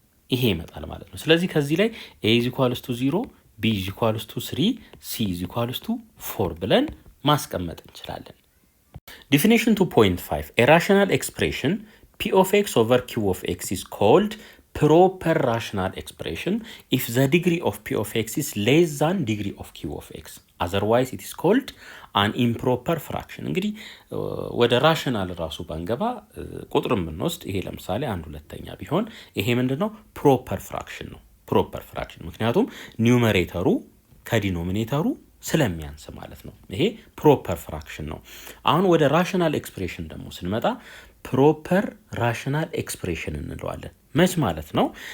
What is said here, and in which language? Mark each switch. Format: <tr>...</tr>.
<am>ይሄ ይመጣል ማለት ነው። ስለዚህ ከዚህ ላይ a = 0 b = 3 c = 4 ብለን ማስቀመጥ እንችላለን።</am> <en>Definition 2.5 A rational expression p of x over q of x is called proper rational expression if the degree of p of x is less than degree of q of x. otherwise it is called an improper fraction።</en> <am>እንግዲህ ወደ ራሽናል ራሱ ባንገባ ቁጥርን ብንወስድ ይሄ ለምሳሌ 1/2 ቢሆን ይሄ ምንድነው ፕሮፐር ፍራክሽን ነው። ፕሮፐር ፍራክሽን ምክንያቱም ኒውመሬተሩ ከዲኖሚኔተሩ ስለሚያንስ ማለት ነው። ይሄ ፕሮፐር ፍራክሽን ነው። አሁን ወደ ራሽናል ኤክስፕሬሽን ደግሞ ስንመጣ ፕሮፐር ራሽናል ኤክስፕሬሽን እንለዋለን። መች ማለት ነው?</am>